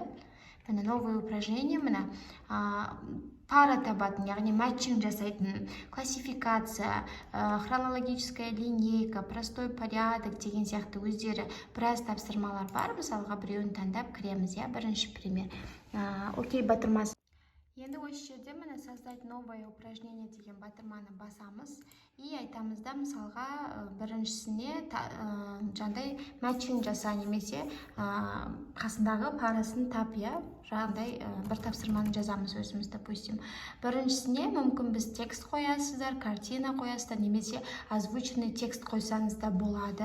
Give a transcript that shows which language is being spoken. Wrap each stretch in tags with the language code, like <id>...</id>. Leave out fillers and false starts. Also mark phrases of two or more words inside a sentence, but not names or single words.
<kk>Міне</kk> <ru>новое упражнение,</ru> <kk>міне пара табатын, яғни матчинг жасайтын, классификация,</kk> <ru>хронологическая линейка, простой порядок</ru> <kk>деген сияқты өздері біраз тапсырмалар бар. Мысалға біреуін таңдап кіреміз, бірінші пример. Окей, батырмасы. Енді осы жерде міне</kk> <ru>создать новое упражнение</ru> <kk>деген батырманы басамыз и айтамыз да, мысалға біріншісіне жаңдай матчинг жаса, немесе қасындағы парасын тап, жаңдай бір тапсырманы жазамыз өзіміз, допустим. Біріншісіне мүмкін біз текст қоясыздар, картина қоясыздар, немесе</kk> <ru>озвученный текст</ru> <kk>қойсаңыз да болады.</kk>